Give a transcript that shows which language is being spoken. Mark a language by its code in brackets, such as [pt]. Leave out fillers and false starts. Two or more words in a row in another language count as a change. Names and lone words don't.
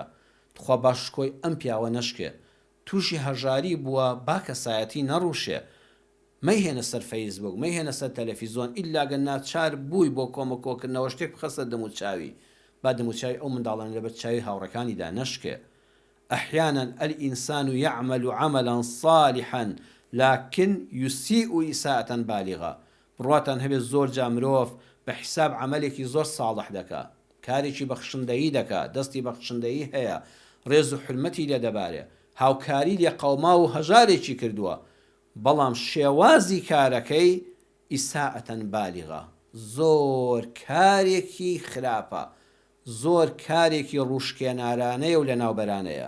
[ckb] خوا باش شکۆی ئەم پیاوە نەشکێ، تووشی هەژاری بووە، با کەسایەتی نەڕووشێ. مەیهێنە سەر فەیسبوک، مەیهێنە سەر تەلەڤیزۆن، ئیلاگە ناچار بووی بۆ کۆمەکۆکردنەوە شتێک بخەسە دەموچاوی، با دەموچاوی ئەو منداڵان لەبەر چاوی هاوڕەکانیدا نەشکێ. [ar] أحيانا الإنسان يعمل عملا صالحا لكن يسيء إساءة بالغة. [ckb] بڕواتان هەبێت زۆر جا مرۆڤ بە حیساب عملێکی زۆر ساڵح دەکا، کارێکی بەخشندەیی دەکا، دەستی بەخشندەیی هەیە، ڕێز و حرمەتی لێ دەبارێ، هاوکاری لێ قەوما و هەژارێکی کردووە، بەڵام شێوازی کارەکەی [ar] ئیساءەتەن بالغە، [ckb] زۆر کارێکی خراپە، زۆر کارێکی ڕوشکێنارانەیە و لە ناوبەرانەیە.